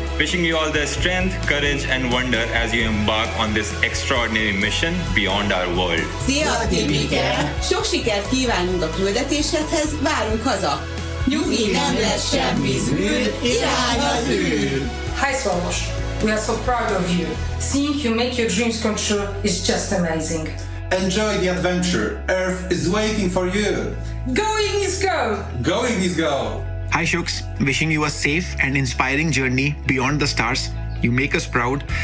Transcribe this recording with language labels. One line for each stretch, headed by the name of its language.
English: Wishing you all the strength, courage, and wonder as you embark on this extraordinary mission beyond our world.
Hungarian: Szia, Tibike! Sok sikert kívánunk a küldetéshez, várunk haza! Nyugi, nem lesz semmi zűr, irány az űr!
English: Hi, Swarosh. We are so proud of you. Seeing you make your dreams come true is just amazing. Enjoy the adventure. Earth is waiting for you. Going is go! Going is go! Hi, Shooks. Wishing you a safe and inspiring journey beyond the stars. You make us proud.